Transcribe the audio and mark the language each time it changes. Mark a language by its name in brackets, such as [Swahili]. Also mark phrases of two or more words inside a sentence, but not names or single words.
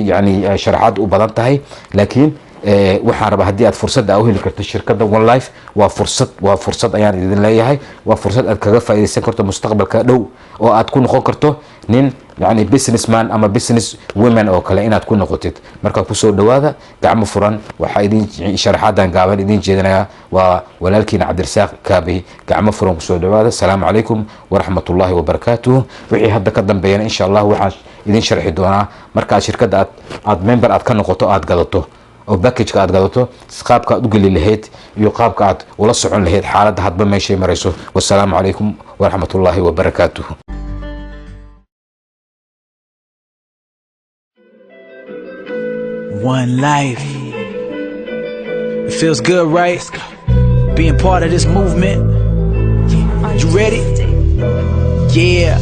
[Somali] yani sharaxaad u badan tahay laakiin waxaan rabaa haddii aad fursad u heli karto shirkadda One Life waa fursad ayaan idin leeyahay waa fursad aad kaga faa'iideysan karto mustaqbalka dhow oo aad ku noqon karto nin يعني businessman ama [English] business women [Somali] oo kale inaad ku noqotid marka ku soo dhawaada gacmo furan waxa idin sharaxadan gaaban idin jeedinaya waa walaalkiina Cabdirasaaq Kaabi gacmo furan ku soo dhawaada [Arabic] السلام عليكم ورحمة الله وبركاته [Somali] wixii hadda ka dambeeyana [Arabic] إن شاء الله [Somali] waxaan idin sharxi doonaa marka shirkadda aad member aad ka noqoto aad gadato oo package-ka aad gadato qaabka aad u gali lahayd iyo qaabka aad ula socon lahayd xaaladda hadba meeshay marayso [Arabic] والسلام عليكم ورحمة الله وبركاته. [English] One life. It feels good, right? Being part of this movement. You ready? Yeah.